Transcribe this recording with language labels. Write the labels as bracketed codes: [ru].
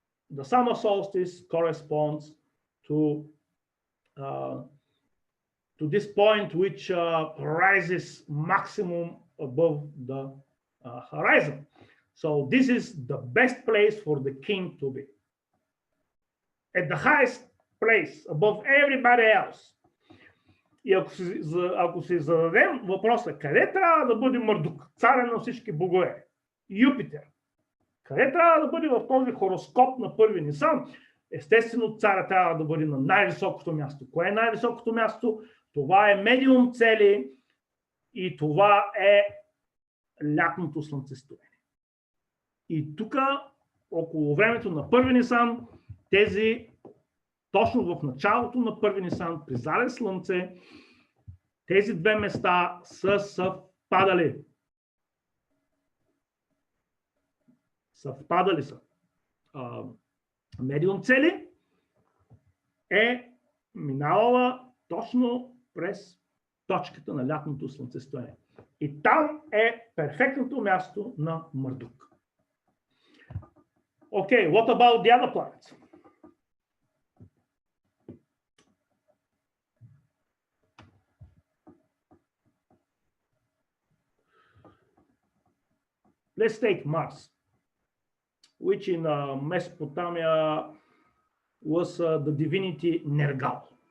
[en] The summer solstice corresponds to this point which rises maximum above the horizon. So this is the best place for the king to be. At the highest place, above everybody else. [bg] И ако си зададем въпроса, къде трябва да бъде Мардук, царя на всички богове? Юпитер. Къде трябва да бъде в този хороскоп на първи Нисан? Естествено, царя трябва да бъде на най-високото място. Кое е най-високото място? Това е медиум цели и това е лятното слънцестояние. И тук, около времето на първи Нисан, тези, точно в началото на първи Нисан, при залез слънце, тези две места са съвпадали. Съвпадали са. Медиум цели е минавала точно през точката на лятното слънцестояние. И там е перфектното място на Мардук. [en] Okay, what about the other planets? Let's take Mars, which in Mesopotamia was the divinity Nergal.